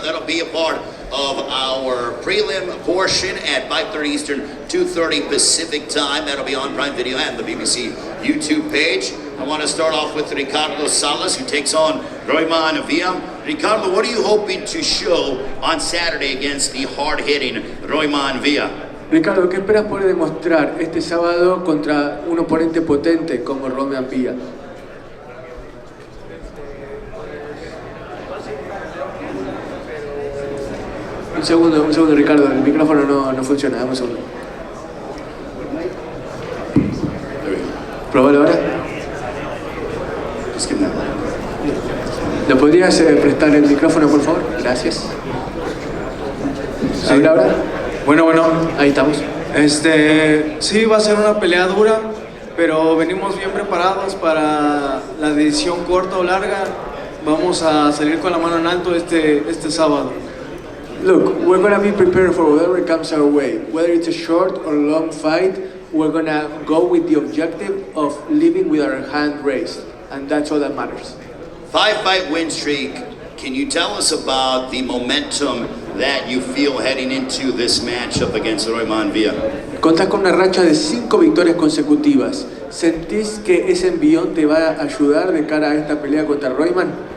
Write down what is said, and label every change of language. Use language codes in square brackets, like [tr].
[en] That'll be a part of our prelim portion at 5:30 Eastern, 2:30 Pacific time. That'll be on Prime Video and the BBC YouTube page. I want to start off with Ricardo Salas, who takes on Royman Villa. Ricardo, what are you hoping to show on Saturday against the hard-hitting Royman Villa? [es] Ricardo, ¿qué esperas poder demostrar este sábado contra un oponente potente como Royman Villa? Un segundo, Ricardo, el micrófono no funciona, dame un segundo. ¿Probalo ahora? ¿Le podrías prestar el micrófono, por favor? Gracias. ¿Habla ahora? Bueno. Ahí estamos. Sí, va a ser una pelea dura, pero venimos bien preparados para la decisión corta o larga. Vamos a salir con la mano en alto este sábado. [en] Look, we're gonna be prepared for whatever comes our way. Whether it's a short or long fight, we're gonna go with the objective of living with our hand raised, and that's all that matters. 5-fight win streak. Can you tell us about the momentum that you feel heading into this matchup against Royman Villa? [es] Contás con una racha de 5 victorias consecutivas. ¿Sentís que ese envión te va a ayudar de cara a esta pelea contra Royman?